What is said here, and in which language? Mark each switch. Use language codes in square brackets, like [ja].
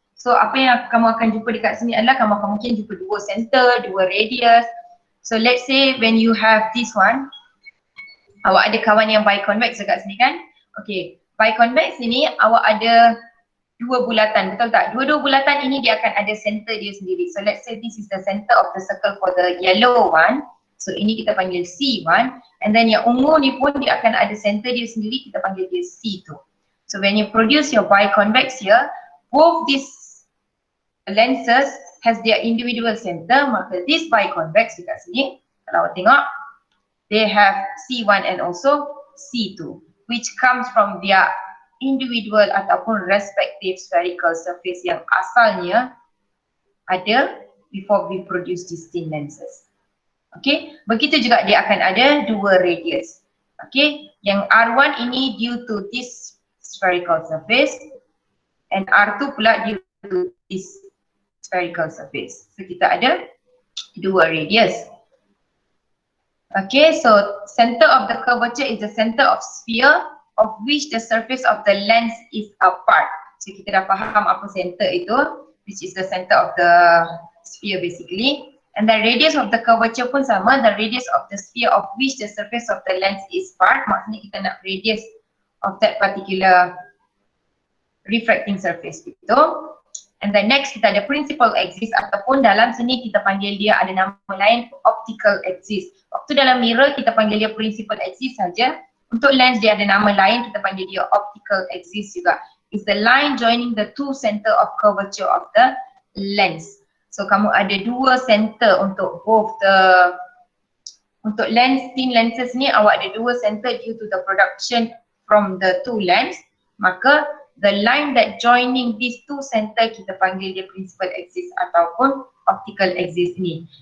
[ms] So apa yang kamu akan jumpa dekat sini adalah kamu akan mungkin jumpa dua center, dua radius. [en] So let's say when you have this one, [ms] awak ada kawan yang bi-convex dekat sini kan? Okay, bi-convex ini awak ada dua bulatan, betul tak? Dua-dua bulatan ini dia akan ada center dia sendiri. [en] So let's say this is the center of the circle for the yellow one. [ms] So ini kita panggil C1, [en] and then [ms] yang ungu ni pun dia akan ada center dia sendiri, kita panggil dia C2. [en] So when you produce your bi-convex here, both these lenses has their individual center, [ms] maka [en] this bi-convex [ms] dekat sini, kalau awak tengok, [en] they have C1 and also C2, which comes from their individual ataupun respective spherical surface [ms] yang asalnya ada [en] before we produce these thin lenses. [ms] Okay, begitu juga dia akan ada dua radius. [en] Okay, [ms] yang R1 ini [en] due to this spherical surface and R2 pula due to this spherical surface. [ms] So kita ada dua radius. [en] Okay, so center of the curvature is the center of sphere of which the surface of the lens is apart. [ms] So kita dah faham apa center itu, [en] which is the center of the sphere basically. And the radius of the curvature [ms] pun sama, [en] the radius of the sphere of which the surface of the lens is part. [ms] Maksudnya kita nak radius of that particular refracting surface itu. [en] And then next [ms] kita ada principal axis ataupun dalam sini kita panggil dia ada nama lain optical axis. Waktu dalam mirror kita panggil dia principal axis saja. Untuk lens dia ada nama lain, kita panggil dia optical axis juga. [en] It's the line joining the two center of curvature of the lens. [ms] So kamu ada dua center untuk both the, untuk lens, thin lenses ni awak ada dua center [en] due to the production from the two lens. Maka the line that joining these two center [ms] kita panggil dia [en] principal axis ataupun optical axis ni.